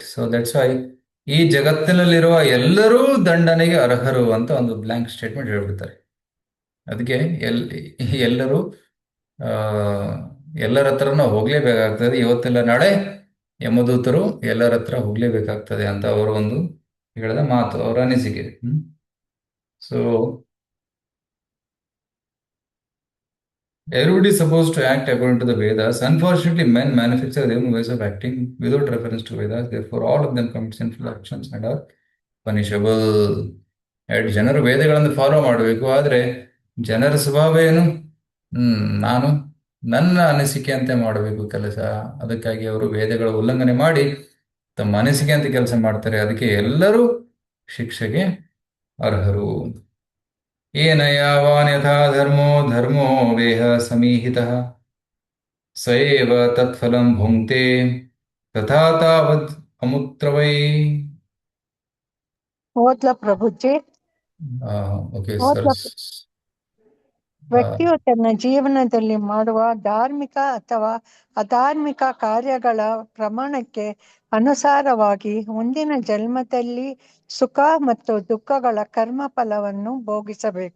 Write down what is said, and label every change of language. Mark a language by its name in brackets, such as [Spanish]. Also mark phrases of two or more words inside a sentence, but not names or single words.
[English] so that's why [Kannada] ಈ ಜಗತ್ತಿನಲ್ಲಿರುವ ಎಲ್ಲರೂ ದಂಡನೆಗೆ ಅರ್ಹರು ಅಂತ ಒಂದು [English] blank statement [Kannada] ಹೇಳ್ಬಿಡ್ತಾರೆ. ಅದಕ್ಕೆ ಎಲ್ಲರೂ ಎಲ್ಲರ ಹತ್ರನೂ ಹೋಗ್ಲೇಬೇಕಾಗ್ತದೆ. ಇವತ್ತೆಲ್ಲ ನಾಳೆ ಯಮದೂತರು ಎಲ್ಲರ ಹತ್ರ ಹೋಗ್ಲೇಬೇಕಾಗ್ತದೆ ಅಂತ ಅವರ ಒಂದು ಹೇಳಿದ ಮಾತು, ಅವರ ಅನಿಸಿಕೆ. [English] ಸೊ everybody is supposed to act according to the Vedas. Unfortunately, men manufacture their own ways of acting without reference to Vedas. Therefore, all of them commit sinful actions and are punishable. [Kannada] ಜನರು ವೇದಗಳನ್ನು ಫಾಲೋ ಮಾಡಬೇಕು, ಆದರೆ ಜನರ ಸ್ವಭಾವ ಏನು? ನಾನು ನನ್ನ ಅನಿಸಿಕೆ ಅಂತ ಮಾಡಬೇಕು ಕೆಲಸ. ಅದಕ್ಕಾಗಿ ಅವರು ವೇದಗಳ ಉಲ್ಲಂಘನೆ ಮಾಡಿ ತಮ್ಮ ಅನಿಸಿಕೆ ಅಂತ ಕೆಲಸ ಮಾಡ್ತಾರೆ. ಅದಕ್ಕೆ ಎಲ್ಲರೂ ಶಿಕ್ಷೆಗೆ ಅರ್ಹರು. [Sanskrit] ಏನ ಯಾವಾನ್ ಯಥಾ ಧರ್ಮೋ ವೇಹ ಸಮೀಹಿತಃ ಸ ಏವ ತತ್ಫಲಂ ಭುಂಕ್ತೆ ತಥಾ ತಾವದ್ ಅಮುತ್ರವೈ. [Kannada] ಓದ್ಲಾ ಪ್ರಭುಜಿ? ಓಕೆ ಓದ್ಲಾ? ಸರ್. ವ್ಯಕ್ತಿಯು ತನ್ನ ಜೀವನದಲ್ಲಿ ಮಾಡುವ ಧಾರ್ಮಿಕ ಅಥವಾ ಅಧಾರ್ಮಿಕ ಕಾರ್ಯಗಳ ಪ್ರಮಾಣಕ್ಕೆ ಅನುಸಾರವಾಗಿ ಮುಂದಿನ ಜನ್ಮದಲ್ಲಿ ಸುಖ ಮತ್ತು ದುಃಖಗಳ ಕರ್ಮ ಫಲವನ್ನು ಭೋಗಿಸಬೇಕು.